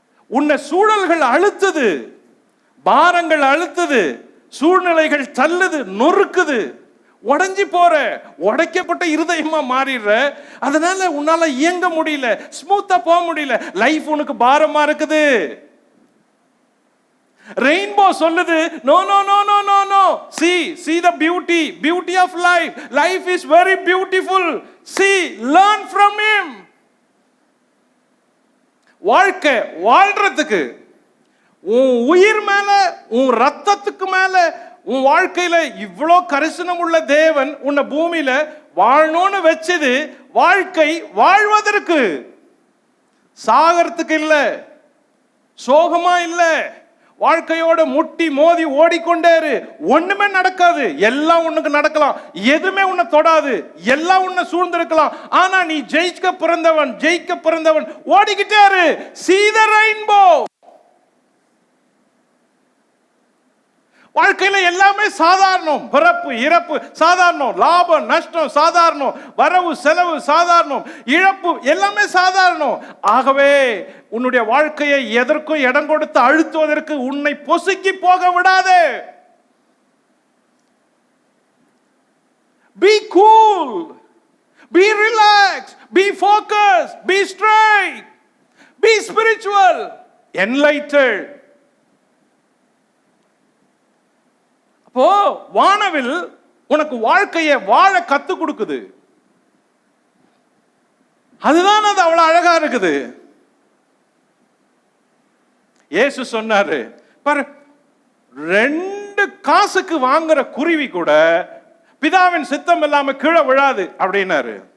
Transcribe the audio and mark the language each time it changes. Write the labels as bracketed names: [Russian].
[Tamil] உன்னை சூழல்கள் அழுத்துது, பாரங்கள் அழுத்துது, சூழ்நிலைகள் தள்ளுது, நொறுக்குது, உடைஞ்சி போற, உடைக்கப்பட்ட இருதயமா மாறிடுற. அதனால உன்னால இயங்க முடியல, ஸ்மூத்தா போக முடியல, லைஃப் உனக்கு பாரமா இருக்குது. ரெயின்போ சொல்லுது, no no no no no no, [English] see the beauty of life is very beautiful, learn from him. [Tamil] வாழ்க்கை வாழ்றதுக்கு உன் உயிர் மேல, உன் ரத்தத்துக்கு மேல, உன் வாழ்க்கையில இவ்வளோ கரிசனம் உள்ள தேவன் உன்னை பூமியில வாழணும்னு வச்சது வாழ்க்கை வாழ்வதற்கு, சாகறதுக்கு இல்ல, சோகமா இல்ல. வாழ்க்கையோட முட்டி மோதி ஓடிக்கொண்டேரு, ஒண்ணுமே நடக்காது. எல்லாம் உனக்கு நடக்கலாம், எதுவுமே உன்னை தொடாது, எல்லாம் உன்னை சூழ்ந்திருக்கலாம். ஆனா நீ ஜெயிக்க பிறந்தவன் ஓடிக்கிட்டே இரு. [English] See the rainbow. [Tamil] வாழ்க்கையில எல்லாமே சாதாரணம். பிறப்பு இறப்பு சாதாரணம், லாபம் நஷ்டம் சாதாரணம், வரவு செலவு சாதாரணம், இழப்பு எல்லாமே சாதாரணம். ஆகவே உன்னுடைய வாழ்க்கையை எதற்கும் இடம் கொடுத்து அழுத்துவதற்கு உன்னை பொசுக்கி போக விடாதே. [English] Be cool, be relaxed, be focused, be straight, be spiritual, enlightened. [Tamil] அப்போ வானவில் உனக்கு வாழ்க்கையை வாழ கத்து கொடுக்குது. அதுதான் அது அவ்வளவு அழகா இருக்குது. இயேசு சொன்னாரு பாரு, 2 காசுக்கு வாங்குற குருவி கூட பிதாவின் சித்தம் இல்லாம கீழே விழாது அப்படின்னாரு.